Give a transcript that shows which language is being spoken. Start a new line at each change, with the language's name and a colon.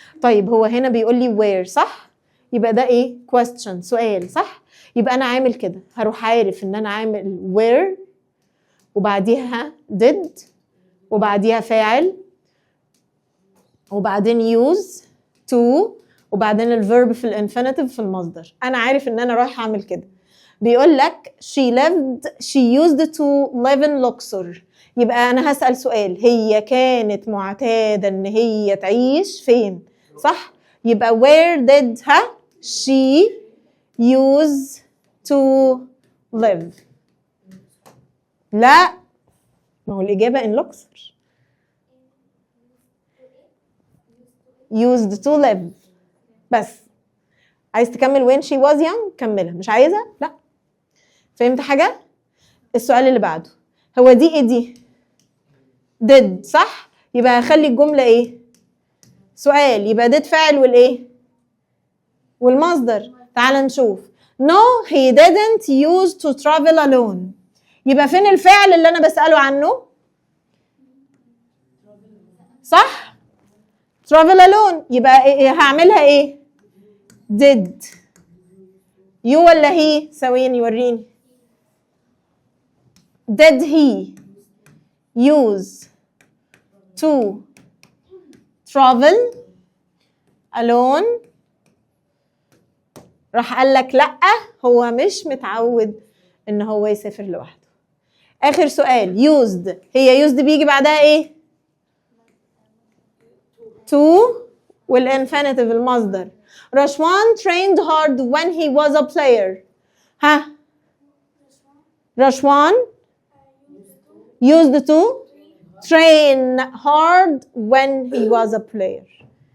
Arabic: طيب هو هنا بيقول لي where صح؟ يبقى ده ايه؟ question، سؤال صح؟ يبقى انا عامل كده، هروح عارف ان انا عامل where وبعديها did وبعديها فاعل وبعدين use to وبعدين الفيرب في الانفينيتيف في المصدر. انا عارف ان انا رايح اعمل كده. بيقول لك
English: she used to live in Luxor.
Arabic: يبقى انا هسأل سؤال، هي كانت معتادة ان هي تعيش فين صح؟ يبقى
English: where did she used to live؟
Arabic: لا، ما هو الإجابة
English: in Luxor. used to live
Arabic: بس. عايز تكمل
English: when she was young
Arabic: كملها، مش عايزة لا. فهمت حاجة؟ السؤال اللي بعده، هو دي ايه دي؟ did صح؟ يبقى هخلي الجملة ايه؟ سؤال، يبقى did فاعل والايه؟ والمصدر. تعال نشوف.
English: no he didn't use to travel alone.
Arabic: يبقى فين الفعل اللي انا بسأله عنه؟ صح؟
English: travel alone.
Arabic: يبقى إيه؟ هعملها ايه؟
English: did you
Arabic: ولا he؟ ثواني وريني.
English: did he use to travel alone؟
Arabic: راح قال لك لا، هو مش متعود ان هو يسافر لوحده. اخر سؤال used، هي used بيجي بعدها ايه؟ to والانفينيتيف المصدر.
English: رشوان trained hard when he was a player.
Arabic: ها؟
English: رشوان used to train hard when he was a player.